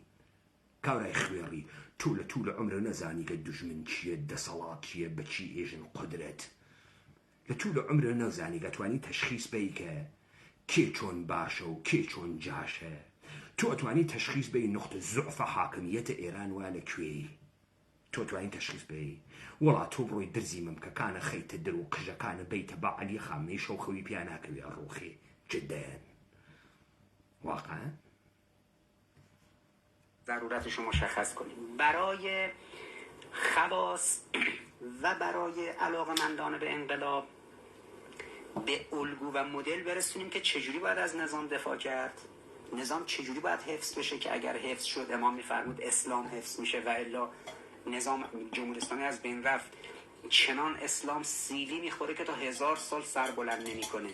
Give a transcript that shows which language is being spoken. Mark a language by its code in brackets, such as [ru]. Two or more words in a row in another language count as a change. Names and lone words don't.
[ckb] کاورای خوێڕی توو لە عمرە نەزانی کە دوژمن چییە دەسەڵات چییە بەچی ئێژن قودرەت لە توو لە عمرە نەزانی ئەتوانی تەشخیص بەی کە کێ چۆن باشە و کێ چۆن جاشە تۆ ئەتوانی تەشخیص بەی نقطە زوعفە حاکمیەتە ئێران وا لەکوێی تۆ توانی تەشخیص بەی وەڵا تۆ بڕۆی درزی مەمکەکانە خەیتە دەر و قژەکانە بەیتە بە عەلی خامنەی شەوخەوی پیا ناکەوێ ئەڕۆخێ جدەن واقعا [fa] ضرورتش رو مشخص کنیم برای خواص و برای علاقه‌مندان به انقلاب به الگو و مدل برسونیم که چجوری باید از نظام دفاع کرد، نظام چجوری باید حفظ بشه که اگر حفظ شد امام میفرمود اسلام حفظ میشه و الا نظام جمهوری اسلامی از بین رفت چنان اسلام سیلی میخوره که تا 1000 سال سر بلند نمیکنه.